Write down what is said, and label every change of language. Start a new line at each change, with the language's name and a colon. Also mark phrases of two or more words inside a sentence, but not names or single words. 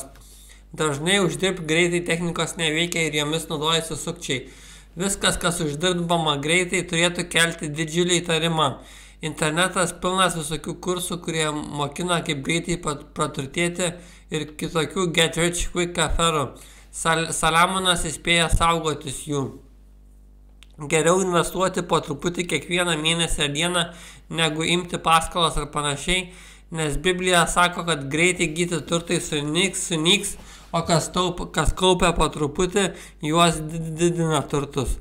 Lithuanian: Dažnai uždirbti greitai technikos neveikia ir jomis naudojasi sukčiai. Viskas, kas uždirbama greitai, turėtų kelti didžiulį įtarimą. Internetas pilnas visokių kursų, kurie mokina, kaip greitai praturtėti ir kitokių
English: get rich quick
Lithuanian: aferų. Saliamonas įspėja saugotis jų. Geriau investuoti po truputį kiekvieną mėnesį ar dieną, negu imti paskolas ar panašiai, nes Biblija sako, kad greitai gyti turtai sunyks, o kas kaupia po truputį, juos didina turtus.